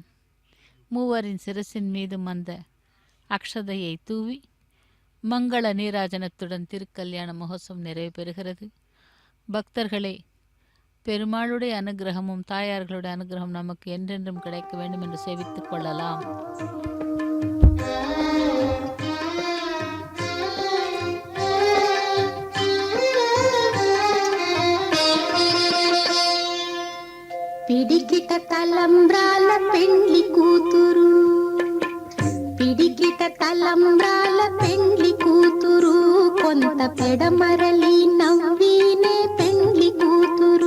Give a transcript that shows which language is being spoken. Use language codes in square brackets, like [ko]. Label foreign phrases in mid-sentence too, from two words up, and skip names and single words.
[ta] மூவரின் சிரசின் மீதும் அந்த அக்ஷதையை தூவி மங்கள நீராஜனத்துடன் திருக்கல்யாண மகோத்சவம் நிறைவு பெறுகிறது. பக்தர்களே, பெருமாளுடைய அனுகிரகமும் தாயார்களுடைய அனுகிரகம் நமக்கு என்றென்றும் கிடைக்க வேண்டும் என்று சேவித்துக் கொள்ளலாம். [te] పిడికిట తలంబ్రాల పెండ్లి కూతురు, పిడికిట తలంబ్రాల పెండ్లి కూతురు, కొంత పెడమరలి నవ్వీనే పెండ్లి కూతురు.